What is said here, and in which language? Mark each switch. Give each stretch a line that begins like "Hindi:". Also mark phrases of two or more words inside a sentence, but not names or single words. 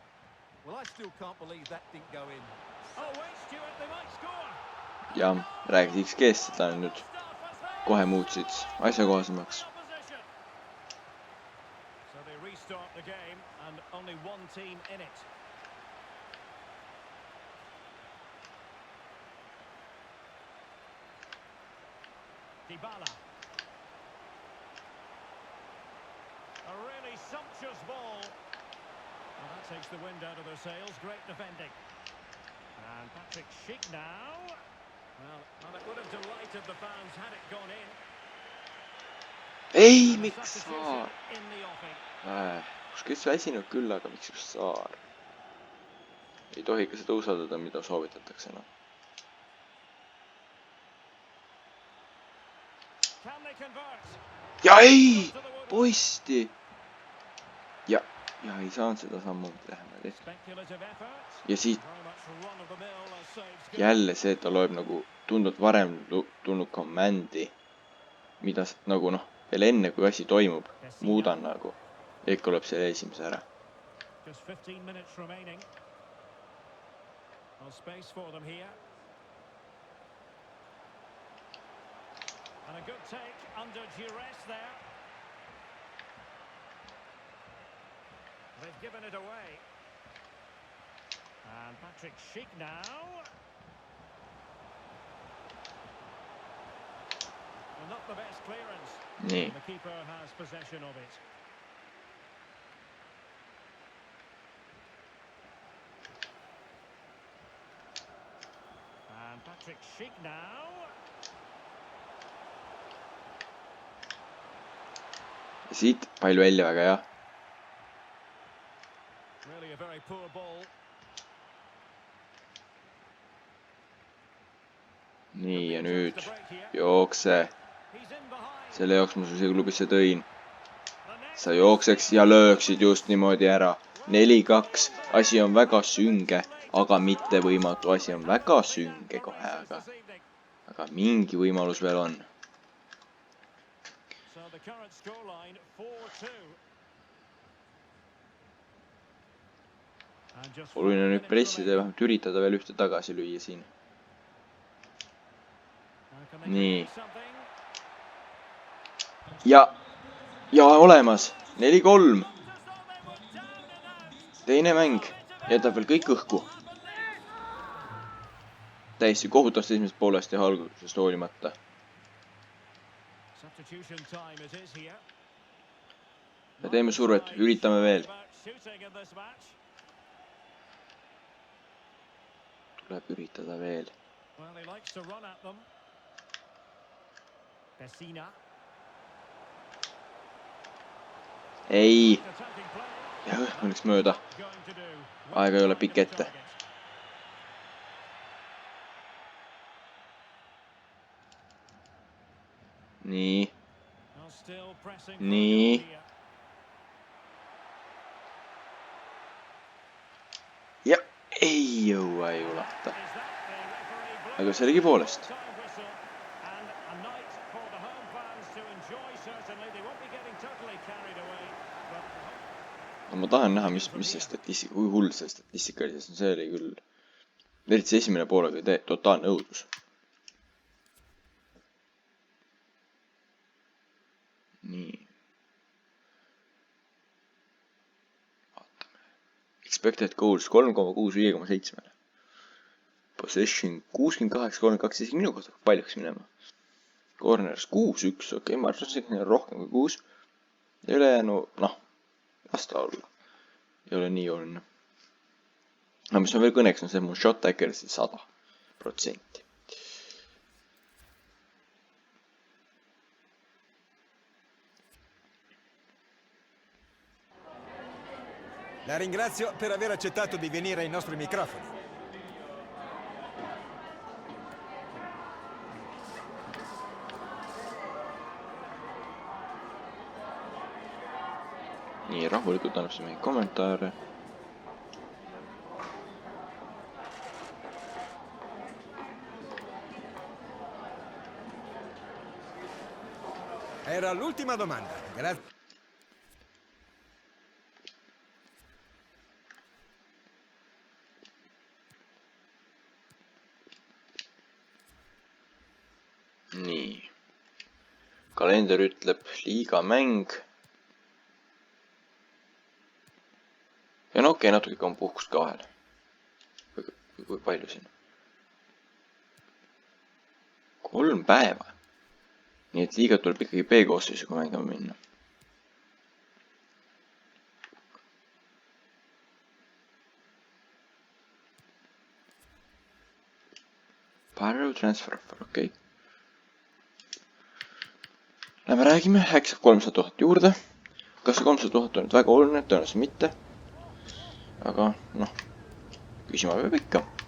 Estonian: Ja räägid XG-st, seda on nüüd kohe muutsid asjakohasemaks.
English: Dybala. A really sumptuous ball. Well, that takes the wind out of their sails. Great defending. And Patrick Schick now. Well, it would have delighted the fans had it gone in.
Estonian: Ei, miks Saar? Kus kes väsinud küll, aga miks just Saar? Ei tohi ka seda usaldada, mida soovitatakse, noh. Ja ei! Poisti! Ja ja ei saanud seda sammu teha.
English: Speculative effort.
Estonian: Ja siit
English: Very much run of the mill as saves go.
Estonian: jälle see, et ta loeb nagu tunduvalt varem tulnud komandi, mida nagu noh, veel enne kui asi toimub, muudan nagu. Ikka loeb selle esimese ära.
English: Just 15 minutes remaining. Well, space for them here. And a good take under duress there. They've given it away. And Patrick Schick now. Well, not the best clearance.
Estonian: Nii,
English: The keeper has possession of it. And Patrick Schick now.
Estonian: ja siit pall välja, väga hea.
English: Really a very poor ball.
Estonian: Nii, ja nüüd jookse. Selle jaoks ma su siia klubisse tõin. Sa jookseks ja lööksid just niimoodi ära. 4-2. Asi on väga sünge, aga mitte võimatu. Asi on väga sünge kohe, aga mingi võimalus veel on.
English: So the current scoreline 4-2.
Estonian: Oluline on nüüd pressida ja vähemalt üritada veel ühte tagasi lüüa siin. Nii. Ja olemas. 4-3. Teine mäng. Jätab veel kõik õhku. Täiesti kohutavast esimesest poolest ja algusest hoolimata. Me teeme survet. Üritame veel. Tuleb üritada veel.
English: Well, he likes to run at them. Pessina.
Estonian: Ei.
English: Attacking play.
Estonian: Ja õnneks mööda.
English: Going to do.
Estonian: Aega ei ole pikk ette. Nii.
English: Well, still pressing.
Estonian: Nii. Ja ei jõua, ei ulata. Aga sellegipoolest. Ma tahan näha, mis see statistika, kui hull see statistika oli, sest see oli küll, eriti see esimene pool oli totaalne õudus. Nii. Vaatame.
English: Expected goals 3,6 5,7. Possession 68-32,
Estonian: isegi minu kohta paljuks minema. Corners 6-1, okei, ma arvasin, et rohkem kui 6. Ja ülejäänu, noh, lasta olla. Ei ole nii oluline. No mis on veel kõneks, on see mu
English: shot accuracy
Estonian: 100%.
Italian: La ringrazio per aver accettato di venire ai nostri microfoni.
Estonian: Nii, rahulikult annab see mingi kommentaare.
Italian: Era l'ultima domanda. Grazie.
Estonian: Nii. Kalender ütleb liigamäng. Ja no okei, natuke on puhkust ka vahel. Kui palju siin? 3 päeva. Nii et liiga tuleb ikkagi B-koosseisuga mängima minna.
English: Parallel transfer offer,
Estonian: okei. Lähme räägime, äkki saab 300 000 juurde. Kas see 300 000 on nüüd väga oluline, tõenäoliselt mitte. Aga, noh, küsima peab ikka.